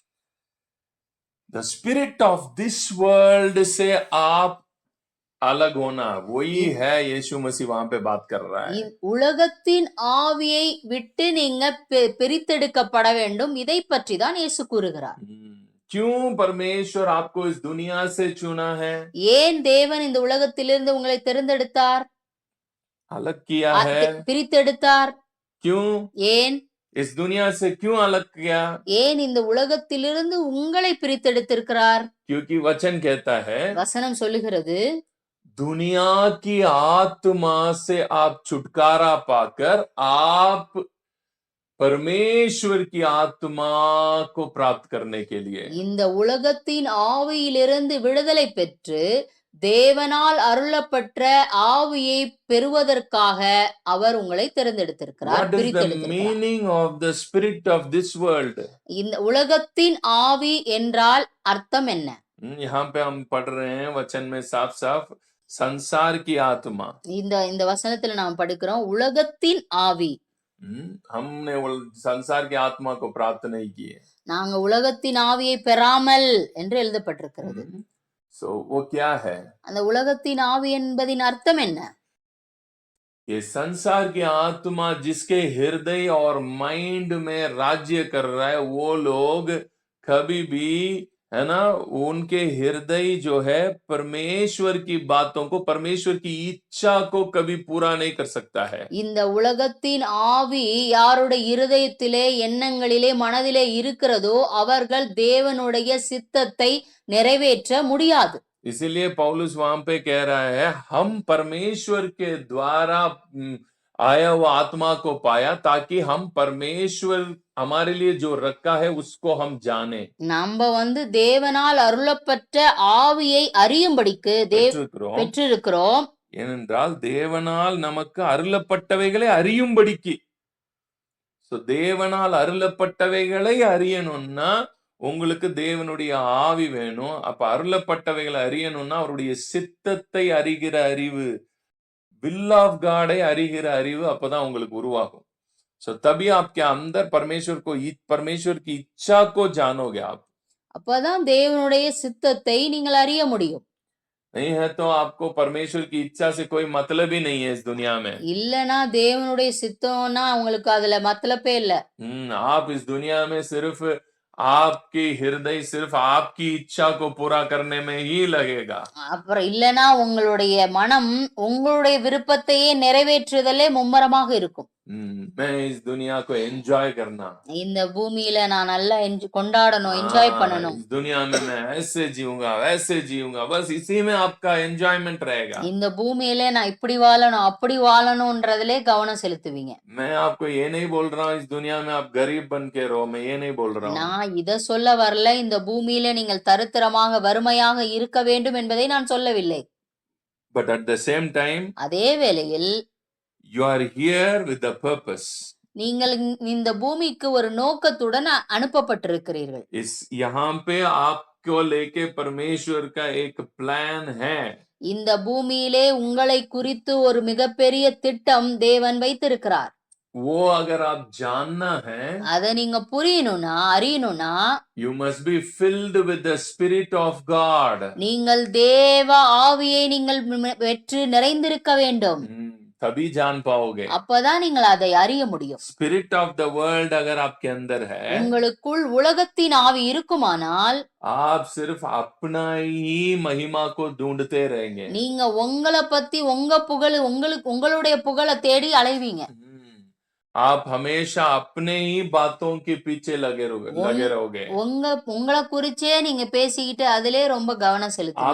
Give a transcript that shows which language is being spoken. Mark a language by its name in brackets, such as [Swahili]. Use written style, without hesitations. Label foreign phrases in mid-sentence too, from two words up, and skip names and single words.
[English] The spirit of this world [Hindi] से आप अलग होना, वही है यीशु मसीह वहां पे बात कर रहा है. [Tamil] உலகத்தின் ஆவியை விட்டு நீங்க பிரித்தெடுக்கப்பட வேண்டும், இதை பற்றி தான் இயேசு கூறுகிறார். [Hindi] क्यों परमेश्वर आपको इस दुनिया से चुना है? [Tamil] ஏன் தேவன் இந்த உலகத்திலிருந்து உங்களை தேர்ந்தெடுத்தார், [Hindi] अलग किया है, [Tamil] பிரித்தெடுத்தார்? [Hindi] क्यों? [Tamil] ஏன் [Hindi] इस दुनिया से क्यों अलग किया? [Tamil] ஏன் இந்த உலகத்திலிருந்து உங்களை பிரித்தெடுத்திருக்கிறார்? [Hindi] क्योंकि वचन कहता है, [Tamil] வசனம் சொல்லுகிறது, [Hindi] दुनिया की आत्मा से आप छुटकारा पाकर आप परमेश्वर की आत्मा को प्राप्त करने के लिए, [Tamil] இந்த உலகத்தின் ஆவியிலிருந்து விடுதலை பெற்று தேவனால் அருளப்பட்ட ஆவியை பெறுவதற்காக அவர் உங்களை தேர்ந்தெடுத்திருக்கிறார், [English] what is the [Tamil] பிரித்தெடுத்திருக்கிறார். [English] meaning of the spirit of this world? [Tamil] இந்த உலகத்தின் ஆவி என்றால் அர்த்தம் என்ன? [Hindi] यहाँ पे हम पढ़ रहे हैं वचन में साफ साफ संसार की आत्मा. [Tamil] இந்த வசனத்துல நாம் படிக்கிறோம் உலகத்தின் ஆவி. [Hindi] हमने संसार की आत्मा को प्राप्त नहीं किए. [Tamil] நாங்க உலகத்தின் ஆவியை பெறாமல் என்று எழுதப்பட்டிருக்கிறது. [Hindi] So वो क्या है? [Tamil] அந்த உலகத்தின் ஆவி என்பதின் அர்த்தம் என்ன? [Hindi] ये संसार की आत्मा जिसके हृदय और माइंड में राज्य कर रहा है, वो लोग कभी भी, है ना, उनके हृदय जो है परमेश्वर की बातों को, परमेश्वर की इच्छा को कभी पूरा नहीं कर सकता है. [Tamil] இந்த உலகத்தின் ஆவி யாருடைய இருதயத்திலே எண்ணங்களிலே மனதிலே இருக்கிறதோ அவர்கள் தேவனுடைய சித்தத்தை நிறைவேற்ற முடியாது. [Hindi] इसीलिए पौलुस वहां पे कह रहा है, हम परमेश्वर के द्वारा आया हुआ आत्मा को पाया ताकि हम परमेश्वर हमारे लिए जो रखा है उसको हम जाने. [Tamil] நம்ம தேவனால் அருளப்பட்ட ஆவியை அறியும்படிக்கு பெற்றிருக்கிறோம். ஏனென்றால் தேவனால் நமக்கு அருளப்பட்டவைகளை அறியும்படிக்கு. சோ தேவனால் அருளப்பட்டவைகளை அறியணும்னா உங்களுக்கு தேவனுடைய ஆவி வேணும். அப்ப அருளப்பட்டவைகளை அறியணும்னா அவருடைய சித்தத்தை அறிகிற அறிவு, [English] will of God [Tamil] அறிகிற அறிவு அப்பதான் உங்களுக்கு உருவாகும். [Hindi] सो तभी आपके अंदर परमेश्वर की इच्छा को जानोगे आप. [Tamil] அப்பதான் தேவனுடைய சித்தத்தை நீங்கள் அறிய முடியும். [Hindi] नहीं है तो आपको परमेश्वर की इच्छा से कोई मतलब ही नहीं है इस दुनिया में. [Tamil] இல்லனா தேவனுடைய சித்தம்னா உங்களுக்கு அதுல மத்தலப்பே இல்ல. [Hindi] आप इस दुनिया में सिर्फ आपकी हृदय सिर्फ आपकी इच्छा को पूरा करने में ही लगेगा। [Tamil] அப்புறம் இல்லனா உங்களுடைய மனம் உங்களுடைய விருப்பத்தையே நிறைவேற்றுதலே மும்மரமாக இருக்கும். [Hindi] मैं इस दुनिया को एंजॉय करना, [Tamil] இந்த பூமியில நான் நல்லா கொண்டாடணும், என்ஜாய் பண்ணணும். [Hindi] इस दुनिया में मैं ऐसे जीऊंगा वैसे जीऊंगा, बस इसी में आपका एंजॉयमेंट रहेगा। [Tamil] இந்த பூமியில நான் இப்படி வாழணும், அப்படி வாழணும்ன்றதிலே கவனம் செலுத்துவீங்க. [Hindi] मैं आपको ये नहीं बोल रहा हूँ इस दुनिया में आप गरीब बन के रहो, मैं ये नहीं बोल रहा हूँ। [Tamil] நான் இத சொல்ல வரல. இந்த பூமியில நீங்கள் தரித்திரமாக வறுமையாக இருக்க வேண்டும் என்பதை நான் சொல்லவில்லை. [English] But at the same time, [Tamil] அதே வேளையில் [English] you are here with a purpose. [Tamil] நீங்கள் இந்த பூமிக்கு ஒரு நோக்கத்துடன் அனுப்பப்பட்டிருக்கிறீர்கள். [Hindi] यहाँ पे आपको लेके परमेश्वर का एक प्लान है. [Tamil] இந்த பூமியிலே உங்களை குறித்து ஒரு மிகப்பெரிய திட்டம் தேவன் வைத்திருக்கிறார். [Hindi] वो अगर आप जानना है, [Tamil] அத நீங்க புரியணும்னா, அறியணும்னா, [English] you must be filled with the Spirit of God. [Tamil] நீங்கள் தேவ ஆவியை நீங்கள் பெற்று நிறைந்திருக்க வேண்டும். [Hindi] तभी जान पाओगे. [Tamil] அப்பதான் நீங்கள் அதை அறிய முடியும். [English] Spirit of the world [Hindi] अगर आपके अंदर है, [Tamil] உங்களுக்குள் உலகத்தின் ஆவி இருக்குமானால், [Hindi] आप सिर्फ अपना ही महिमा को ढूंढते रहेंगे. [Tamil] நீங்க உங்களை பத்தி உங்க புகழ் உங்களுடைய புகழை தேடி அலைவீங்க. [Hindi] आप हमेशा अपने ही बातों के पीछे लगे रहोगे. [Tamil] உங்களை குறிச்சே நீங்க பேசிக்கிட்டு அதிலே ரொம்ப கவனம் செலுத்துவீங்க.